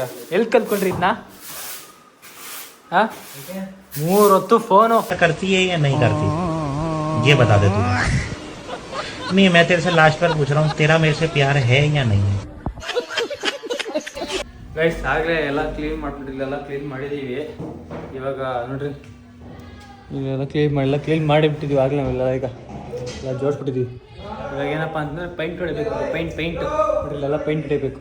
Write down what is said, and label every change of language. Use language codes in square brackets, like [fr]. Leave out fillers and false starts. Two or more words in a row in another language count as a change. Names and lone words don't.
[kn] ಎಲ್ಲಿ ಕಲ್ತ್ಕೊಂಡ್ರಿ ಇದನ್ನ? 3 ಹೊತ್ತು ಫೋನು [hi] करती है या नहीं करती ये बता दे तू। नहीं मैं तेरे से लास्ट बार पूछ रहा हूँ, तेरा मेरे से प्यार है या नहीं है? [kn] ಗೈಸ್ ಆಗಲೇ ಎಲ್ಲ ಕ್ಲೀನ್ ಮಾಡ್ಬಿಟ್ಟಿಲ್ಲ, ಎಲ್ಲ ಕ್ಲೀನ್ ಮಾಡಿದ್ದೀವಿ. ಇವಾಗ ನೋಡ್ರಿ ಇವೆಲ್ಲ ಕ್ಲೀನ್ ಮಾಡಿಬಿಟ್ಟಿದ್ದೀವಿ ಆಗಲೇ. ನಾವೆಲ್ಲ ಈಗ ಎಲ್ಲ ಜೋಡಿಸ್ಬಿಟ್ಟಿದ್ದೀವಿ. ಇವಾಗ ಏನಪ್ಪ ಅಂತಂದರೆ ಪೈಂಟ್ ಹೊಡಿಬೇಕು. ಪೈಂಟ್ ನೋಡ್ರಿ, ಇಲ್ಲೆಲ್ಲ ಪೈಂಟ್ ಹೊಡಿಬೇಕು.